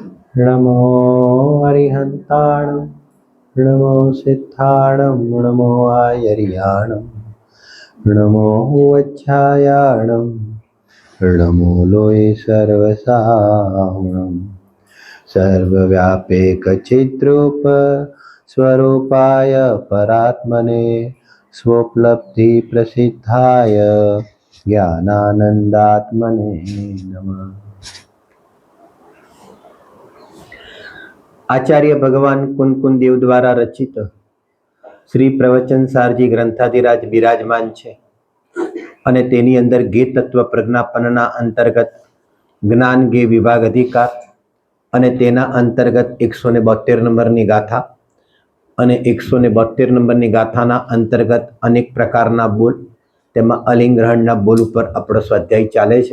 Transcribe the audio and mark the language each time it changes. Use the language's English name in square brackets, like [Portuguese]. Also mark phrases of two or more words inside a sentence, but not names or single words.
[Prakrit languages] नमो हरिहन्ताणं नमो सिद्धाणं नमो आयर्याणं नमो वच्छायाणं नमो लोये सर्वसाहुणं [Sanskrit] सर्वव्यापकचिद्रूप स्वरूपाय परात्मने स्वोपलब्धिप्रसिद्धाय ज्ञानानन्दात्मने नमः। [Hindi] आचार्य भगवान कुंकुन देव द्वारा रचित श्री प्रवचन सारजी ग्रंथाधिराज विराजमान [Gujarati] છે અને તેની અંદર ગે તત્વ પ્રજ્ઞાપનના અંતર્ગત જ્ઞાન ગે વિભાગ અધિકાર અને તેના અંતર્ગત 172 નંબરની ગાથા અને 172 નંબરની ગાથાના અંતર્ગત અનેક પ્રકારના બોલ તેમાં અલિંગ ગ્રહણના બોલ ઉપર આપણો સ્વાધ્યાય ચાલે છે।